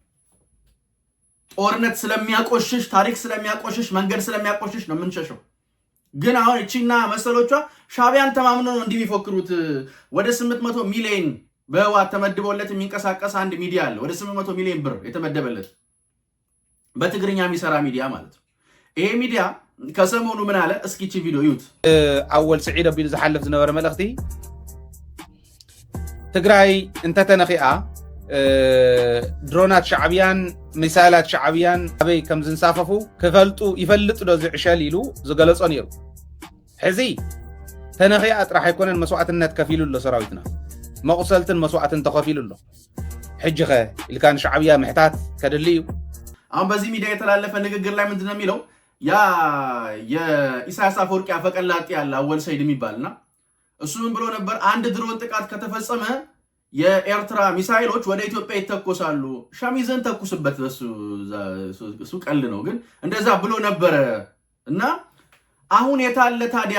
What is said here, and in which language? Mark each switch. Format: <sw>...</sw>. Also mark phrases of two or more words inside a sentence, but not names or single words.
<am>ጦርነት ስለሚያቆሽሽ፣ ታሪክ ስለሚያቆሽሽ፣ መንገድ ስለሚያቆሽሽ ነው የምንሸሸው። ግን አሁን እቺና መሰሎቿ ሻቢያን ተማምኖ ነው እንዲሚፎክሩት። ወደ 800 ሚሊዮን በህወሓት ተመድቦለት የሚንቀሳቀስ አንድ ሚዲያ አለ። ወደ 800 ሚሊዮን ብር የተመደበለት በትግርኛ የሚሰራ ሚዲያ ማለት ነው። ይሄ ሚዲያ ከሰሞኑ ምን አለ? እስኪ እቺ ቪዲዮ እዩት።</am> <ti>አወል ስዒድ አቢሉ ዝሓልፍ ዝነበረ መልእኽቲ ትግራይ እንተተነኺኣ ድሮናት ሻዕብያን ሚሳይላት ሻዕብያን ኣበይ ከም ዝንሳፈፉ ይፈልጡ ዶ ዝዕሸል ኢሉ ዝገለጾ ነይሩ። ሕዚ ተነኺኣ ጥራሕ ኣይኮነን መስዋዕትነት ከፊሉ ኣሎ ሰራዊትና፣ መቁሰልትን መስዋዕትን ተኸፊሉ ኣሎ። ሕጂ ኸ ኢልካ ንሻዕብያ ምሕታት ከድሊ እዩ።</ti> <am>አሁን በዚህ ሚዲያ የተላለፈ ንግግር ላይ ምንድነው የሚለው? ያ የኢሳያስ አፈወርቂ አፈቀላጤ ያለ አወል ሰይድ የሚባልና እሱ ምን ብሎ ነበር? አንድ ድሮን ጥቃት ከተፈጸመ የኤርትራ ሚሳይሎች ወደ ኢትዮጵያ ይተኮሳሉ። ሸሚዝን ተኩስበት። እሱ ቀልድ ነው፣ ግን እንደዛ ብሎ ነበረ። እና አሁን የታለ ታዲያ?</am>